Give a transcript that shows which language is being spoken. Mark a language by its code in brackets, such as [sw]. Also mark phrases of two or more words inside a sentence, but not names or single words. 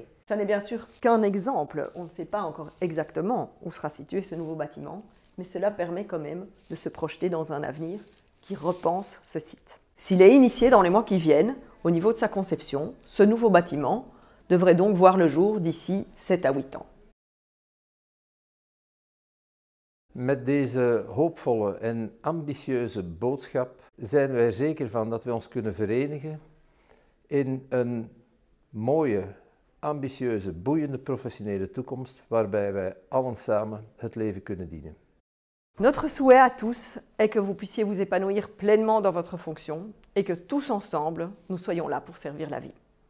[fr] Ça n'est bien sûr qu'un exemple, on ne sait pas encore exactement où sera situé ce nouveau bâtiment, mais cela permet quand même de se projeter dans un avenir qui repense ce site. S'il est initié dans les mois qui viennent, au niveau de sa conception, ce nouveau bâtiment devrait donc voir le jour d'ici 7 à 8 ans. [nl] Met deze hoopvolle en ambitieuze boodschap zijn wij zeker van dat we ons kunnen verenigen in een mooie, ambitieuze, boeiende professionele toekomst waarbij wij allen samen het leven kunnen dienen. [fr] Notre souhait à tous est que vous puissiez vous épanouir pleinement dans votre fonction et que tous ensemble, nous soyons là pour servir la vie.